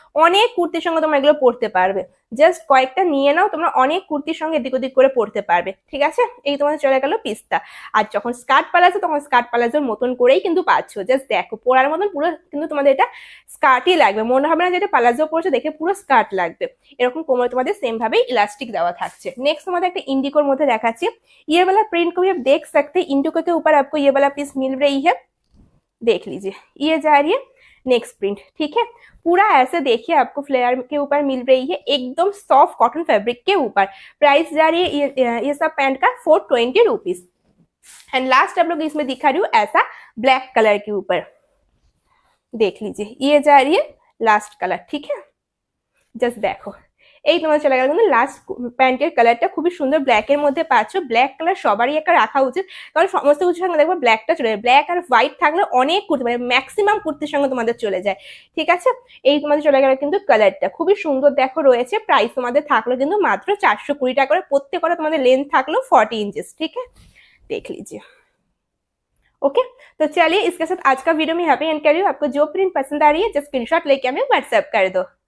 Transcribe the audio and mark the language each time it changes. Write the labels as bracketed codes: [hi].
[bn] অনেক কুর্তির সঙ্গে তোমরা এগুলো পরতে পারবে। জাস্ট কয়েকটা নিয়ে নাও, তোমরা অনেক কুর্তির সঙ্গে এদিক ওদিক করে পরতে পারবে, ঠিক আছে। এই তোমাদের চলে গেল পিসটা। আর যখন স্কার্ট প্লাজো তখন স্কার্ট প্লাজোর মতন করেই কিন্তু পাচ্ছ। জাস্ট দেখো পরার মতন পুরো কিন্তু তোমাদের এটা স্কার্টই লাগবে, মনে হবে না যেটা প্লাজো পরছো দেখে পুরো স্কার্ট লাগবে। এরকম কোমরে তোমাদের সেম ভাবে इलास्टिक देवा থাকছে। नेक्स्ट তোমাদের একটা इंडिकोर মধ্যে দেখাচ্ছি। [hi] ये वाला प्रिंट को भी आप देख सकते हैं, इंडिको के ऊपर आपको ये वाला पीस मिल रही है, देख लीजिए। ये जा रही है नेक्स्ट प्रिंट, ठीक है। पूरा ऐसे देखिए आपको फ्लेयर के ऊपर मिल रही है, एकदम सॉफ्ट कॉटन फैब्रिक के ऊपर। प्राइस जा रही है ये सब पैंट का 420 रुपीज। एंड लास्ट आप लोग इसमें दिखा रही हूँ ऐसा ब्लैक कलर के ऊपर, देख लीजिए। ये जा रही है लास्ट कलर, ठीक है। [bn] जस्ट देखो এই তোমার চলে গেল কিন্তু লাস্ট প্যান্টের কালারটা খুবই সুন্দর ব্ল্যাকের মধ্যে পাচ্ছ। ব্ল্যাক কালার সবারই একটা রাখা উচিত, কারণ সমস্ত কিছুর সঙ্গে দেখবো ব্ল্যাকটা চলে যায়। ব্ল্যাক আর হোয়াইট থাকলে অনেক কুর্তি মানে ম্যাক্সিমাম কুর্তির সঙ্গে তোমাদের চলে যায়, ঠিক আছে। এই তোমাদের চলে গেল কিন্তু কালারটা খুবই সুন্দর দেখো রয়েছে। প্রাইস তোমাদের থাকলো কিন্তু মাত্র 420 টাকা করে। প্রত্যেকটা তোমাদের লেন্থ থাকলো 40 इंचेस, [hi] ठीक है। देख लीजिए, ओके। तो चलिए इसके साथ आज का वीडियो में यहाँ पे एंड कर रही हूँ। आपको जो प्रिंट पसंद आ रही है जस्ट स्क्रीनशॉट लेके हमें व्हाट्सएप कर दो।